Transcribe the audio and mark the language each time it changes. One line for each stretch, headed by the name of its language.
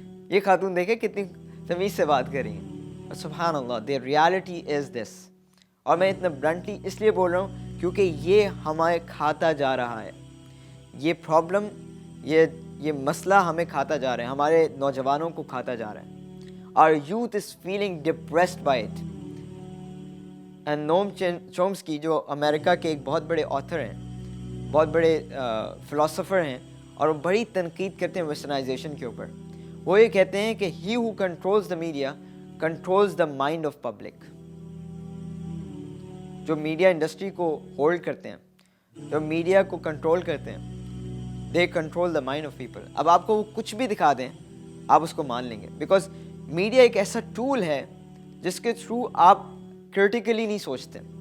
Urdu: یہ خاتون دیکھے کتنی تمیز سے بات کر رہی ہیں. سبحان اللہ،
English: The reality is this.
Urdu: اور میں اتنا بلنٹلی اس لیے بول رہا ہوں کیونکہ یہ ہمیں کھاتا جا رہا ہے. یہ پرابلم، یہ مسئلہ ہمیں کھاتا جا رہا ہے، ہمارے نوجوانوں کو کھاتا جا رہا ہے.
English: Our youth is feeling depressed by it.
Urdu: And نوم چومسکی جو امریکہ کے ایک بہت بڑے آتھر ہیں، بہت بڑے فلاسفر ہیں، اور وہ بڑی تنقید کرتے ہیں ویسٹرنائزیشن کے اوپر. وہ یہ کہتے ہیں کہ
English: he who controls the media controls the mind of public.
Urdu: جو میڈیا انڈسٹری کو ہولڈ کرتے ہیں، جو میڈیا کو کنٹرول کرتے ہیں،
English: they control the mind of people.
Urdu: اب آپ کو وہ کچھ بھی دکھا دیں آپ اس کو مان لیں گے، بیکاز میڈیا ایک ایسا ٹول ہے جس کے تھرو آپ کرٹیکلی نہیں سوچتے.